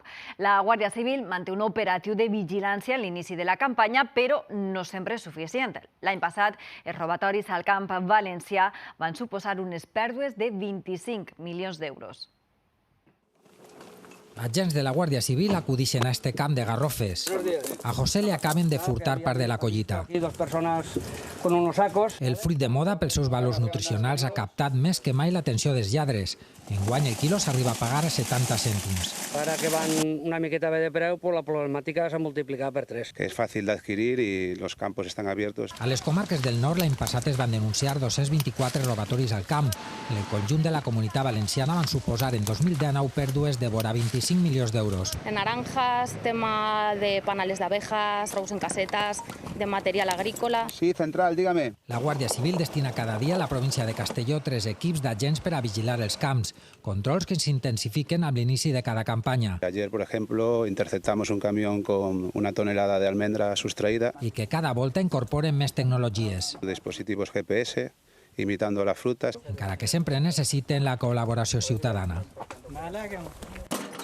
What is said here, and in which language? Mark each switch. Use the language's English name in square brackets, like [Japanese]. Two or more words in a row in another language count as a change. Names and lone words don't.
[Catalan] La Guàrdia Civil manté un operatiu de vigilància a l'inici de la campanya, però no sempre és suficient. L'any passat, els robatoris al camp valencià van suposar unes pèrdues de 25 milions d'euros. Agents de la Guàrdia Civil acudixen a este camp de garrofes. A José le acaben de furtar part de la collita. [Spanish] Aquí dos personas con unos sacos. [Catalan] El fruit de moda, pels seus valors nutricionals, ha captat més que mai l'atenció dels lladres. Enguany el quilo s'arriba a pagar a 70 cèntims. Ara que van una miqueta bé de preu, pues la problemàtica s'ha multiplicat per 3. [Spanish] Que es fácil de adquirir y los campos están abiertos. [Catalan] A les comarques del nord l'any passat es van denunciar 224 robatoris al camp. En el conjunt de la Comunitat Valenciana van suposar en 2019 pèrdues de vora 25 milions d'euros. [Spanish] En naranjas, tema de panales de abejas, robos en casetas, de material agrícola. Sí, central, dígame. [Catalan] La Guàrdia Civil destina cada dia a la província de Castelló 3 equips d'agents per a vigilar els camps, controls que s'intensifiquen amb l'inici de cada campanya. [Spanish] Ayer, por ejemplo, interceptamos un camión con una tonelada de almendra sustraída. [Catalan] I que cada volta incorporen més tecnologies. [Spanish] Dispositivos GPS, imitando las frutas. [Catalan] Encara que sempre necessiten la col·laboració ciutadana.